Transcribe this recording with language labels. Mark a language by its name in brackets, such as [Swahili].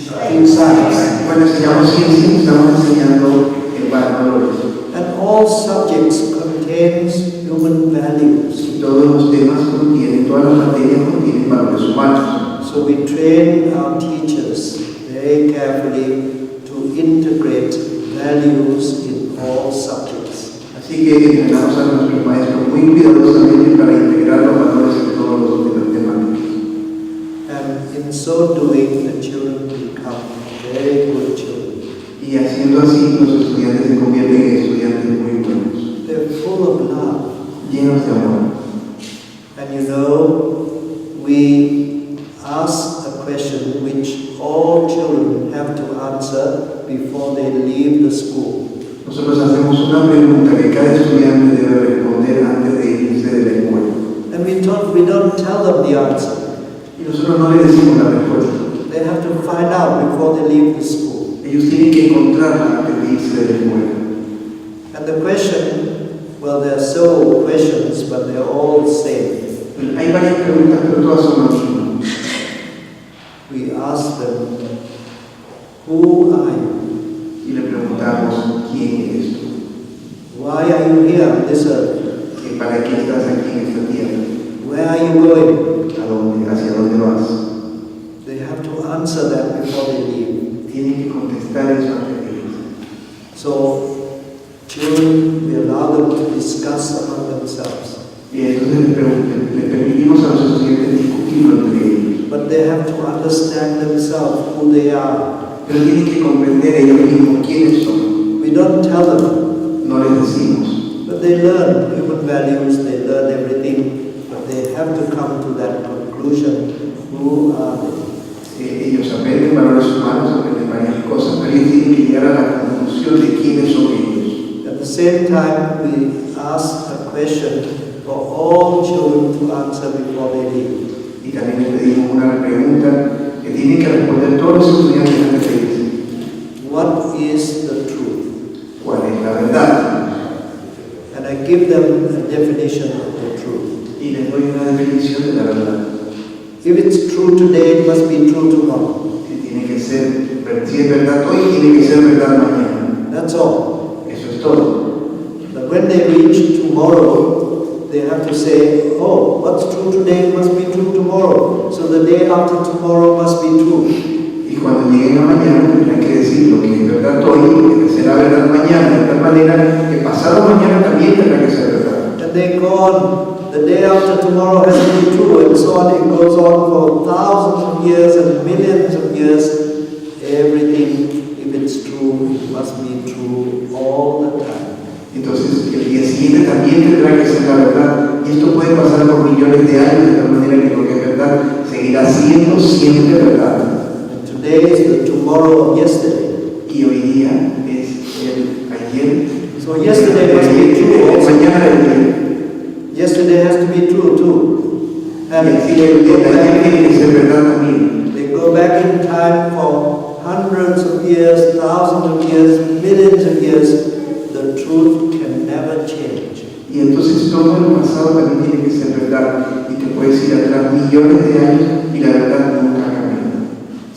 [Spanish] Cuando enseñamos ciencia, estamos enseñando valores. [English] And all subjects contains human values. [Spanish] Y todos los temas contienen, todas las materias contienen valores humanos. [English] So we train our teachers very carefully to integrate values in all subjects. [Spanish] Así que entrenamos a nuestros maestros muy cuidadosamente para integrar los valores en todos los temáticos. [English] And in so doing, the children become very good children. [Spanish] Y haciendo así, los estudiantes se convierten en estudiantes muy buenos, [English] They're full of love. [Spanish] llenos de amor. [English] And you know, we ask a question which all children have to answer before they leave the school. [Spanish] Nosotros hacemos una pregunta que cada estudiante debe responder antes de irse de la escuela. [English] And we don't tell them the answer. [Spanish] Y nosotros no le decimos la respuesta. [English] They have to find out before they leave the school. [Spanish] Ellos tienen que encontrarla antes de irse de la escuela. [English] And the question, well, there are several questions, but they're all the same. [Spanish] Hay varias preguntas, pero todas son las mismas. [English] We ask them, who are you? [Spanish] Y le preguntamos, ¿quién eres tú? [English] Why are you here on this earth? [Spanish] ¿Para qué estás aquí en esta tierra? [English] Where are you going? [Spanish] ¿A dónde? ¿Hacia dónde vas? [English] They have to answer that before they leave. [Spanish] Tienen que contestar eso antes de irse. [English] So, children, we allow them to discuss among themselves. [Spanish] Y entonces le permitimos a los estudiantes discutirlo entre ellos. [English] But they have to understand themselves who they are. [Spanish] Pero tienen que comprender ellos mismos quiénes son. [English] We don't tell them, [Spanish] No les decimos. [English] but they learn human values, they learn everything, but they have to come to that conclusion, who are they? [Spanish] Ellos aprenden valores humanos, aprenden varias cosas, pero ellos tienen que llegar a la conclusión de quiénes son ellos. [English] At the same time, we ask a question for all children to answer before they leave. [Spanish] Y también les pedimos una pregunta que tienen que responder todos los estudiantes antes de irse. [English] What is the truth? [Spanish] ¿Cuál es la verdad? [English] And I give them a definition of the truth. [Spanish] Y les doy una definición de la verdad. [English] If it's true today, it must be true tomorrow. [Spanish] Que tiene que ser, si es verdad hoy, tiene que ser verdad mañana. [English] That's all. [Spanish] Eso es todo. [English] But when they reach tomorrow, they have to say, oh, what's true today must be true tomorrow. So the day after tomorrow must be true. [Spanish] Y cuando lleguen a mañana tendrán que decir lo que es verdad hoy, que será verdad mañana, de tal manera que pasado mañana también tendrá que ser verdad. [English] And they go on, the day after tomorrow has to be true, and so on. It goes on for thousands of years and millions of years. Everything, if it's true, it must be true all the time. [Spanish] Entonces el día siguiente también tendrá que ser la verdad. Y esto puede pasar por millones de años, de tal manera que lo que es verdad seguirá siendo siempre verdad. [English] And today is the tomorrow of yesterday. [Spanish] Y hoy día es el ayer. [English] So yesterday must be true also. [Spanish] Mañana el día. [English] Yesterday has to be true too. [Spanish] Y [English] And [Spanish] así que el día también tiene que ser verdad también. [English] they go back in time for hundreds of years, thousands of years, millions of years. The truth can never change. [Spanish] Y entonces todo el pasado también tiene que ser verdad. Y te puedes ir atrás millones de años y la verdad nunca cambia.